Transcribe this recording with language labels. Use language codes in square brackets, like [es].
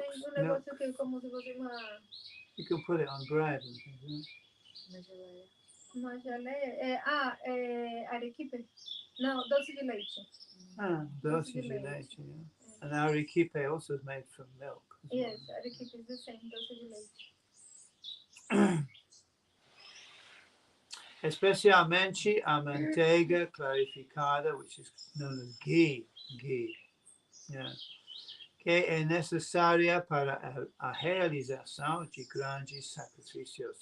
[pt] tem um negócio que é como se fosse uma... [en] You can put it on bread and things. [pt] Uma geleia. É arequipe. Não, doce de leite. Doce de leite. Yeah. [en] And arequipe also is made from milk. Yes, arequipe is the same, doce de leite. [pt] Especialmente a manteiga clarificada, [en] which is known as ghee. Yeah. [pt] Que é necessária para a realização de grandes sacrifícios.